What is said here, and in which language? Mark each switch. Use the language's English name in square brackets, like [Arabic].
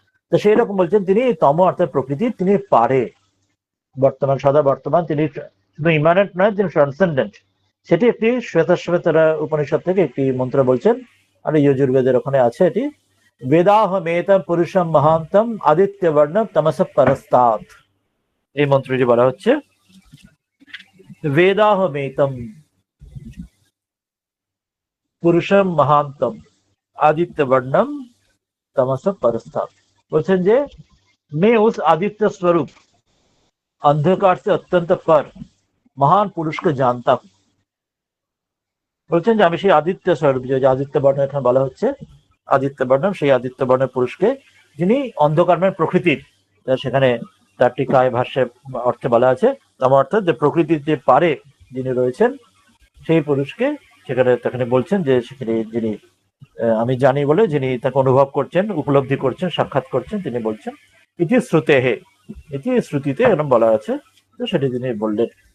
[Bangla] তো সেই রকম বলছেন তিনি তম অর্থাৎ প্রকৃতি, তিনি পারে, বর্তমান, সদা বর্তমান, তিনি শুধু ইমানেন্ট নয়, তিনি ট্রান্সেন্ডেন্ট। সেটি একটি শ্বেতাশ্বেতারা উপনিষদ থেকে একটি মন্ত্র বলছেন, আর যজুর্বেদের ওখানে আছে এটি। [Sanskrit] বেদাহমেতম পুরুষম মহান্তম আদিত্য বর্ণম তমস পরস্তাৎ, [Bangla] এই মন্ত্রটি বলা হচ্ছে। [Sanskrit] বেদাহমেতম পুরুষম মহান্তম আদিত্য বর্ণম तमस परस्ताप, [Bangla] বলছেন যে [Hindi] मैं उस आदित्य स्वरूप अंधकार से अत्यंत पर महान पुरुष को जानता हूं। [Bangla] বলছেন যে আমি সেই আদিত্য স্বরূপ, যে আদিত্য বর্ণ এখানে বলা হচ্ছে, আদিত্য বর্ণ, সেই আদিত্য বর্ণের পুরুষকে, যিনি অন্ধকারময় প্রকৃতির, সেখানে তার টিকায় ভাষ্যে অর্থে বলা আছে, আমার অর্থাৎ যে প্রকৃতির যে পারে যিনি রয়েছেন, সেই পুরুষকে সেখানে বলছেন যে সেখানে যিনি আমি জানি বলে, যিনি তাকে অনুভব করছেন, উপলব্ধি করছেন, সাক্ষাৎ করছেন, তিনি বলছেন এটি শ্রুতে হে, এটি শ্রুতিতে এরকম বলা আছে। তো সেটি তিনি বললেন।